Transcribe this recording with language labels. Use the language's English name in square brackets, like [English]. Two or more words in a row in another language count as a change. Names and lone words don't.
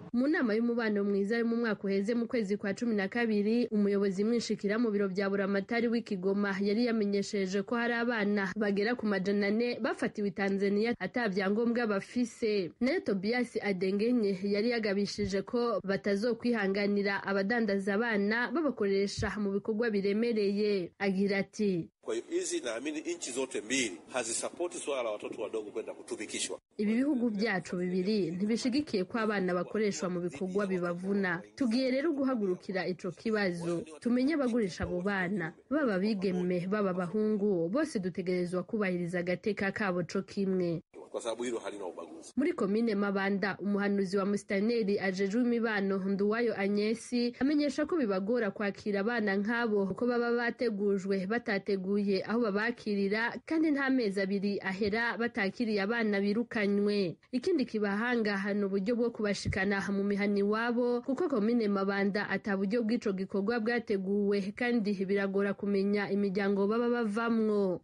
[Rundi] Mu nama y'umubano mwiza yo mu mwaka uheze mu kwezi kwa 12 umuyobozi mwishikira mu biro bya Buramatari w'Ikigoma yari yamenyesheje ko hari abana bagera ku 400 bafatiwe Tanzania atabyangombwa bafise. Nayo Tobias Adengenye yari yagabishije ko batazokwihanganira abadandaza abana babakoresha mu bikorwa biremereye. Agira ati [Swahili] kwa hizi naamini nchi zote mbili hazisapoti swala la watoto wadogo kwenda kutumikishwa. [Rundi] Ibi bihugu byacu bibiri ntibishigikiye ko abana bakoreshwa mu bikorwa bibavuna. Tugiye rero guhagurukira ico kibazo tumenye abagurisha abo bana baba bigeme baba bahungu bose dutegerezwa kubahiriza agateka kabo co kimwe. [Swahili] Kwa sababu hilo halina ubaguzi. [Rundi] Muri komine Mabanda umuhanuzi wa Mustaneri ajejwe imibano Nduwayo Anyesi amenyesha ko bibagora kwakira abana nk'abo kuko baba bategujwe batateguye aho babakirira kandi nta mezi 2 ahera batakiriye abana birukanywe. Ikindi kibahanga hano uburyo bwo kubashikana mu mihani wabo kuko komine Mabanda ataburyo bw'ico gikorwa bwateguwe kandi biragora kumenya imiryango baba bavamwo.